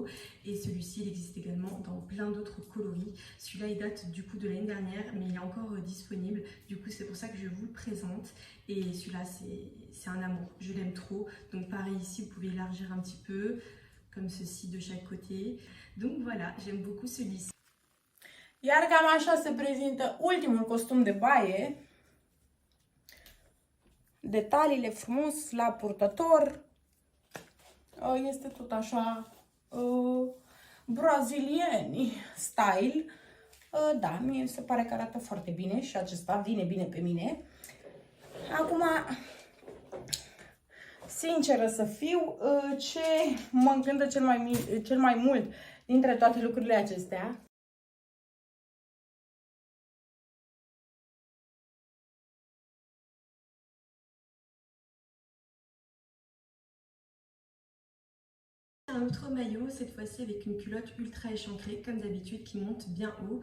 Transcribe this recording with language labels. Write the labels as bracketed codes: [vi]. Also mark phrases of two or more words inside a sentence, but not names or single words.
[fr] Et celui-ci, il existe également dans plein d'autres coloris. Celui-là, il date du coup de l'année dernière, mais il est encore disponible. Du coup, c'est pour ça que je vous le présente. Et celui-là, c'est un amour. Je l'aime trop. Donc pareil ici, vous pouvez élargir un petit peu, comme ceci de chaque côté. Donc voilà, j'aime beaucoup celui-ci. [ro] Iar cam așa se prezintă ultimul costum de baie. Detaliile frumos la purtător. Este tot așa brazilieni style. Da, mie se pare că arată foarte bine și acesta vine bine pe mine. Acum, sinceră să fiu, ce mă încântă cel mai mult dintre toate lucrurile acestea [fr] Un autre maillot, cette fois-ci avec une culotte ultra échancrée, comme d'habitude, qui monte bien haut.